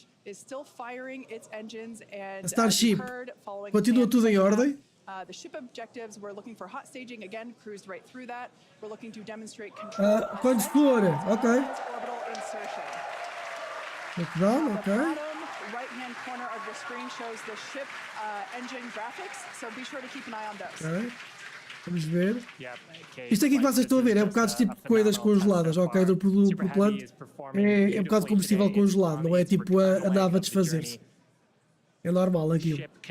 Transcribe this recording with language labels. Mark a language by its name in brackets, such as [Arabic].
[Portuguese] A Starship continua tudo em ordem. [English] The ship objectives, we're looking for hot staging, again, cruised right through that. We're looking to demonstrate control. [Portuguese] Quando for, ok. [English] Orbital insertion. Lockdown, ok. Right-hand corner of the screen shows the ship engine graphics, so be sure to keep an eye on those. [Portuguese] Ok. Vamos ver. Isto aqui que vocês estão a ver é um bocado tipo de coisas congeladas, ok? Do propelante é um bocado de combustível congelado, não é tipo a nave a desfazer-se. É normal aquilo.